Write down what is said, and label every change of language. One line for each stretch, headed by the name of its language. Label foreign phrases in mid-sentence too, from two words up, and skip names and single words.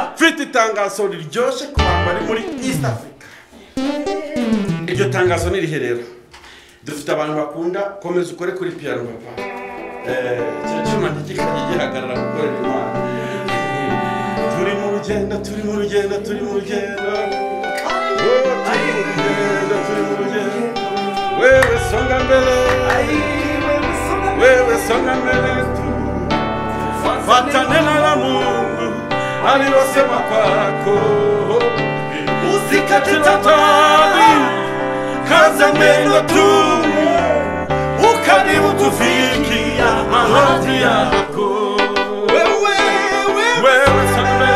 Kinyarwanda: mfite itangazo riryoshye ku bantu bari muri east africa iryo tangazo ni rihe rero dufite abantu bakunda komeza ukore kuri piano papa kino cyuma ntikikajya gihagarara gukorera imana turi mu rugendo turi mu rugendo turi mu rugendo turi mu rugendo
Swahili: wewe songa mbele wewe songa mbele fatane na Mungu alilosema kwako usikate tamaa kaza mwendo tu ukaribu tufikia mahali yako wewe songa